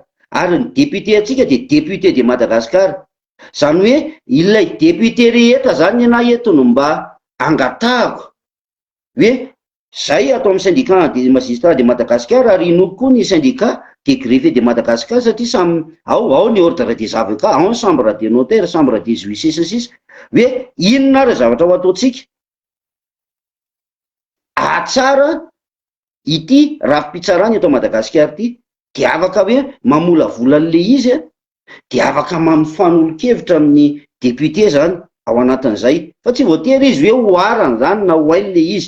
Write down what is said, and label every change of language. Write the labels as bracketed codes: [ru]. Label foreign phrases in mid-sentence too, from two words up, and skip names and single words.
[mg] Ary ny député atsika [fr] de député de Madagasikara. [mg] Zany hoe ilay député rehetra zany ana eto no mba angatahako hoe zay atao amin'ny [fr] syndicat de magistrat de Madagasikara [mg] ary inoko koa ny [fr] syndicat de greffier de Madagasikara [mg] satria samy ao ny [fr] ordre des avocats, [mg] ao ny [fr] chambre des notaires, chambre des huissiers [mg] sy sisa. Hoe inona ary zavatra ho ataotsika atsara ity rafi-pitsarana eto Madagasikara ity de afaka hoe mamolavola n'le izy de afaka mamifanolo-kevitra amin'ny député zany ao anatin'izay fa tsy voatery izy hoe hoarany zany na hoainy le izy.